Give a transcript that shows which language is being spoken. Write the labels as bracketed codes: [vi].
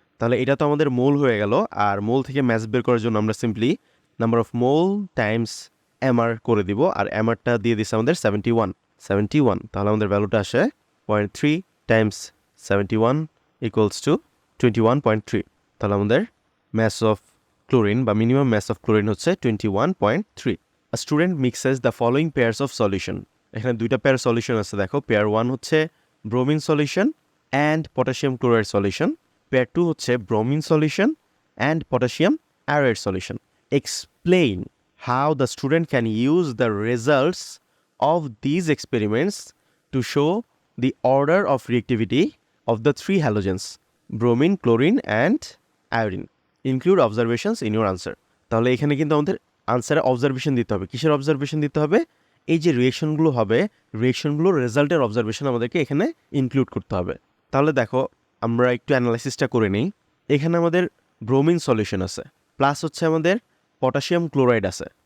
[bn] তাহলে এটা তো আমাদের মোল হয়ে গেল, আর মোল থেকে ম্যাস বের করার জন্য আমরা simply number of mole Times MR করে দিব, আর এমআরটা দিয়ে দিচ্ছে আমাদের 71। তাহলে আমাদের ভ্যালুটা আসে 0.3 টাইমস 71 ইকুয়ালস টু 21.3। তাহলে আমাদের ম্যাস অফ ক্লোরিন বা মিনিমাম ম্যাস অফ ক্লোরিন হচ্ছে 21.3। [en] A student mixes the following pairs of solution. [bn] এখানে দুইটা পেয়ার সলিউশন আছে দেখো। পেয়ার 1 হচ্ছে bromine solution and potassium chloride solution. Pair 2 হচ্ছে bromine solution and potassium iodide solution. [en] Explain how the student can use the results of these experiments to show the order of reactivity of the three halogens, bromine, chlorine and iodine. Include observations in your answer. [bn] তাহলে এখানে কিন্তু আমাদের আনসারে observation দিতে হবে। কিসের observation দিতে হবে? এই যে রিয়েকশনগুলো হবে, রিয়েকশনগুলোর রেজাল্টের অবজারভেশন আমাদেরকে এখানে ইনক্লুড করতে হবে। তাহলে দেখো আমরা একটু অ্যানালাইসিসটা করে নিই। এখানে আমাদের ব্রোমিন সলিউশন আছে, প্লাস হচ্ছে আমাদের পটাশিয়াম ক্লোরাইড আছে।